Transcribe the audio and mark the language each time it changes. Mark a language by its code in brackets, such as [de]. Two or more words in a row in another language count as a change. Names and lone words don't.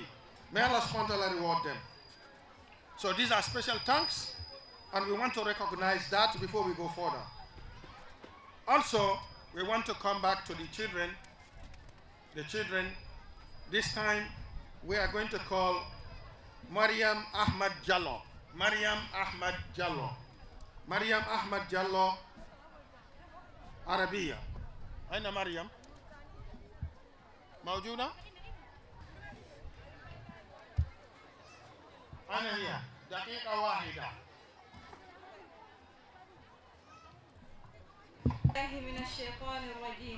[en] May Allah [ar] سبحانه وتعالى [en] reward them. So these are special thanks, and we want to recognize that before we go further. Also, we want to come back to the children. This time, we are going to call Mariam Ahmad Jallo. Mariam Ahmad Jallo. Mariam Ahmad Jallo, Arabiya. [ar] أين مريم؟ موجودة؟ أنا هي دقيقة واحدة. من الشيطان الرجيم.